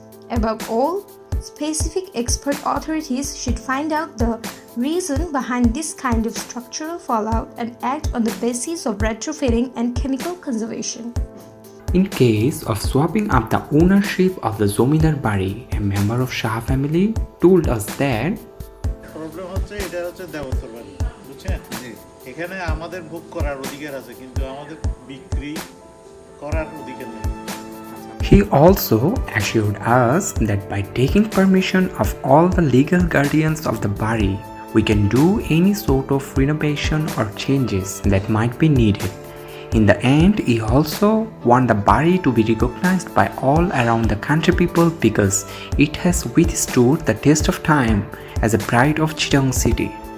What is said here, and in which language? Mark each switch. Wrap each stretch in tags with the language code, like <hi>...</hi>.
<en>Above all, specific expert authorities should find out the reason behind this kind of structural fallout and act on the basis of retrofitting and chemical conservation. In case of swapping up the ownership of the Zomidar Bari, a member of Shah family told us that</en> <bn>problem হচ্ছে এটা হচ্ছে দেবস্তর বাড়ি, বুঝছেন? এখানে আমাদের ভোগ করার অধিকার আছে, কিন্তু আমাদের বিক্রি করার অধিকার নেই।</bn> <en>he also assured us that by taking permission of all the legal guardians of the Bari, we can do any sort of renovation or changes that might be needed. In the end, he also want the Bari to be recognized by all around the country people because it has withstood the test of time as a pride of Chittagong city.</en>